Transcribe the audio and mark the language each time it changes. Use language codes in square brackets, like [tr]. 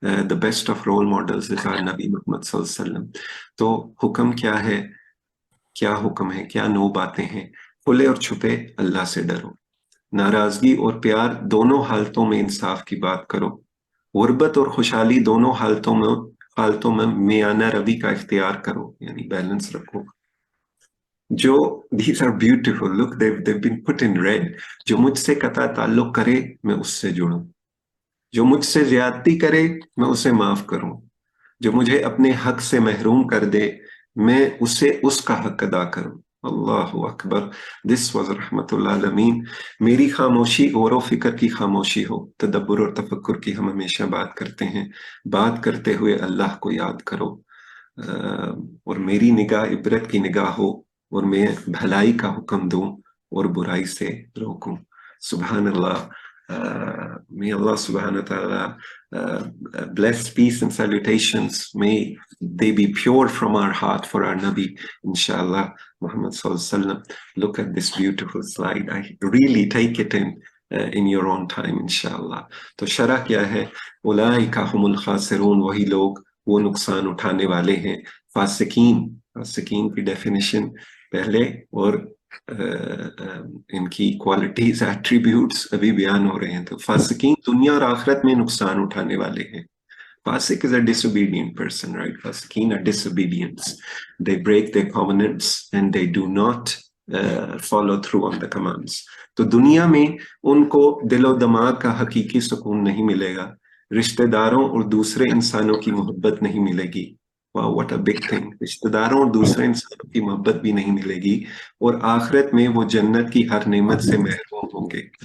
[en] the best of role models is our [ur] نبی محمد صلی اللہ علیہ وسلم. تو حکم کیا ہے، کیا حکم ہے، کیا 9 باتیں ہیں؟ کھلے اور چھپے اللہ سے ڈرو، ناراضگی اور پیار دونوں حالتوں میں انصاف کی بات کرو، غربت اور خوشحالی دونوں حالتوں میں میانہ روی کا اختیار کرو، یعنی بیلنس رکھو. [en] جو these are beautiful, look they've been put in red. [ur] جو مجھ سے قطع تعلق کرے میں اس سے جڑوں، جو مجھ سے زیادتی کرے میں اسے معاف کروں، جو مجھے اپنے حق سے محروم کر دے میں اسے اس کا حق ادا کروں. اللہ اکبر. [en] this was [ur] رحمت اللہ عالمین. میری خاموشی غور و فکر کی خاموشی ہو. تدبر اور تفکر کی ہم ہمیشہ بات کرتے ہیں. بات کرتے ہوئے اللہ کو یاد کرو. اور میری نگاہ عبرت کی نگاہ ہو اور میں بھلائی کا حکم دوں اور برائی سے روکوں. [en] سبحان اللہ. May Allah subhanahu wa ta'ala bless, peace and salutations. May they be pure from our heart for our Nabi, inshallah, Muhammad sallallahu alaihi wasallam. Look at this beautiful slide. I really take it in your own time, inshallah. [ur] تو شرح کیا ہے؟ [ar] اولئک هم الخاسرون، [ur] وہی لوگ وہ نقصان اٹھانے والے ہیں. فاسقین کی ڈیفینیشن پہلے اور ان کی کوالٹیز، ایٹریبیوٹس ابھی بیان ہو رہے ہیں. تو فاسقین دنیا اور آخرت میں نقصان اٹھانے والے ہیں. [en] Fasiq is a disobedient person, right? Fasiqeen are disobedience. They break their covenants and they do not follow through on the commands. [ur] تو دنیا میں ان کو دل و دماغ کا حقیقی سکون نہیں ملے گا، رشتہ داروں اور دوسرے انسانوں کی محبت نہیں ملے گی. [en] Wow, what a big thing. [ur] رشتہ داروں اور دوسرے انسانوں کی محبت بھی نہیں ملے گی، اور آخرت میں وہ جنت کی ہر نعمت سے محروم ہوں گے.